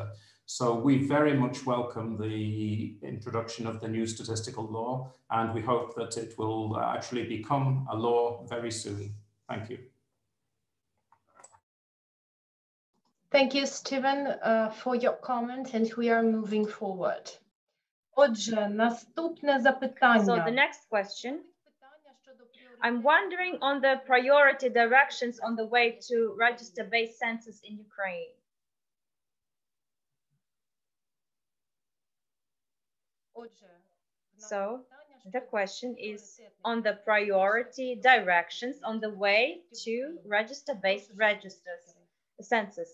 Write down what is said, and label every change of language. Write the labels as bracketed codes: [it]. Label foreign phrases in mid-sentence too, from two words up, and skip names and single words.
[en] So we very much welcome the introduction of the new statistical law, and we hope that it will actually become a law very soon. Thank you. Thank you, Stephen, for your comment, and we are moving forward. [uk] Отже, наступне запитання. [en] So the next question. I'm wondering on the priority directions on the way to register-based census in Ukraine. So the question is on the priority directions on the way to register-based census.